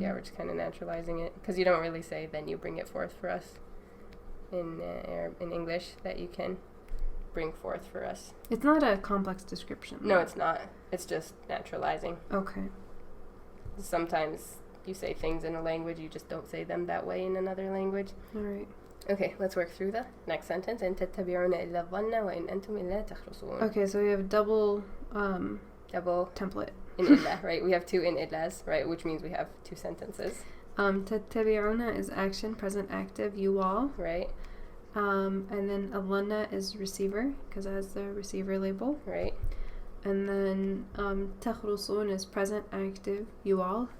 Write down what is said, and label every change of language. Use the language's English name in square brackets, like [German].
[English] Yeah, we're just kind of naturalizing it. Because you don't really say, then you bring it forth for us in English, that you can bring forth for us. It's not a complex description. No, it's not. It's just naturalizing. Okay. Sometimes you say things in a language, you just don't say them that way in another language. All right. Okay, let's work through the next sentence. [Arabic] إن تتبعون إلا الظن وإن أنتم إلا تخرصون. [English] Okay, so we have double template. In إلا, right? We have two in إلا's, right? Which means we have two sentences. تتبعون is action, present active, you all. Right. And then الظن is receiver, because it has the receiver label. Right. And then تخرصون is present active, you all.